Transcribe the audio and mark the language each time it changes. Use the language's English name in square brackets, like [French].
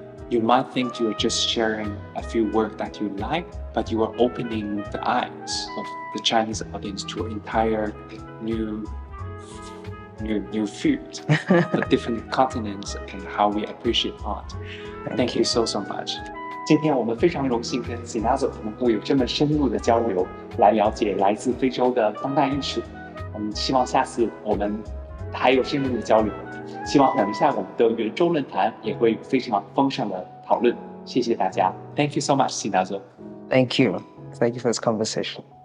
[English] You might think you're just sharing a few work that you like, but you are opening the eyes of the Chinese audience to an entire new field, the different continents and how we appreciate art. Thank you so much. [Chinese] 今天我们非常荣幸跟 Sinazo 能够有这么深入的交流，来了解来自非洲的当代艺术。我们希望下次我们还有深入的交流。希望等一下我们的圆周论坛也会有非常丰盛的讨论。谢谢大家。 [English] Thank you so much, Sinazo. Thank you for this conversation.